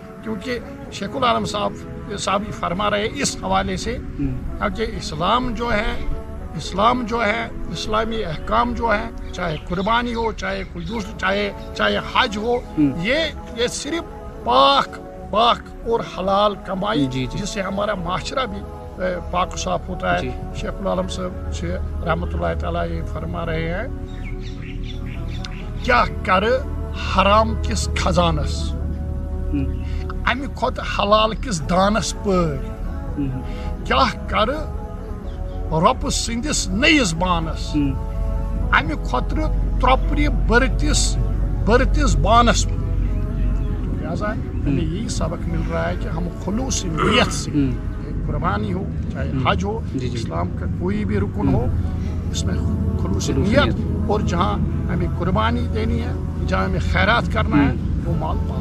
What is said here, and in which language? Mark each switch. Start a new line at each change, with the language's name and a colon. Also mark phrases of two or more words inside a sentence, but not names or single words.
Urdu: کیونکہ شیخ العالم صاحب فرما رہے اس حوالے سے کہ اسلام جو ہے اسلامی احکام جو ہے چاہے قربانی ہو چاہے کوئی دوسری چاہے حج ہو یہ صرف پاک اور حلال کمائی جس سے ہمارا معاشرہ بھی پاک و صاف ہوتا ہے. شیخ العالم صاحب سے رحمۃ اللہ تعالیٰ یہ فرما رہے ہیں
Kashmiri: کیا کر حرام کس خزانس امہ کھت حلال کس دانس پر کیا کر رۄپ سندس نئیس بانس امہ خطر ترپر برتس بانس پر.
Urdu: لہذا ہمیں یہی سبق مل رہا ہے کہ ہم خلوص نیت سے قربانی ہو چاہے حج ہو اسلام کا کوئی بھی رکن ہو اس میں خلوص نیت اور جہاں ہمیں قربانی دینی ہے جہاں ہمیں خیرات کرنا ہے وہ مال پاک.